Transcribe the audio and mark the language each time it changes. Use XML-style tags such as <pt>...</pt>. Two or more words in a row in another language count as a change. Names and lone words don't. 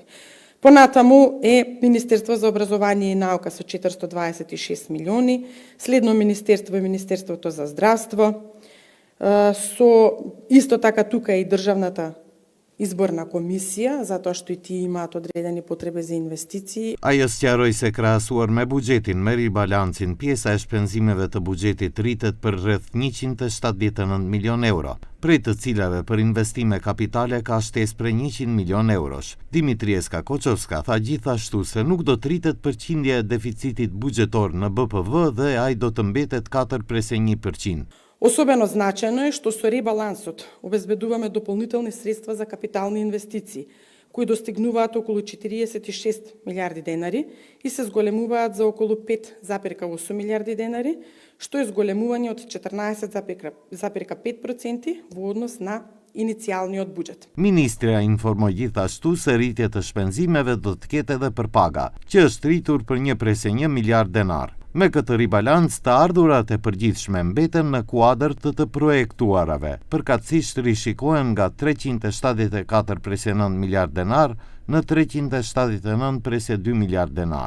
<mk>Понатаму е Министерство за образование и наука со 426 милиони, следно Министерство е Министерството за здравство, со исто така тука и Државната изборна комисија, затоа што и тие имаат одредени потреби за инвестиции.</mk> <sq>Ajo sqaroi se krahasuar me buxhetin me ribalancin, pjesa e shpenzimeve të buxhetit rritet për rreth 179 milion euro, prej të cilave për investime kapitale ka shtesë për 100 milion eurosh. Dimitrievska Koçoska tha gjithashtu se nuk do të rritet përqindja e deficitit buxhetor në BPV dhe ai do të mbetet 4,1%.</sq> <mk>Особено значајно е што со ребалансот обезбедуваме дополнителни средства за капитални инвестиции, кои достигнуваат околу 46 милиарди денари и се зголемуваат за околу 5,8 милиарди денари, што е зголемување од 14,5% во однос на inicijalniот buxhet.</mk> <sq>Ministria informoi gjithashtu se rritja të shpenzimeve do të ketë edhe për paga, që është rritur për 1,1 miliard denar. Me këtë ribalans, të ardhurat e përgjithshme mbeten në kuadër të projektuarave, përkatësisht rishikohen nga 374,9 miliard denar në 379,2 miliard denar.</sq>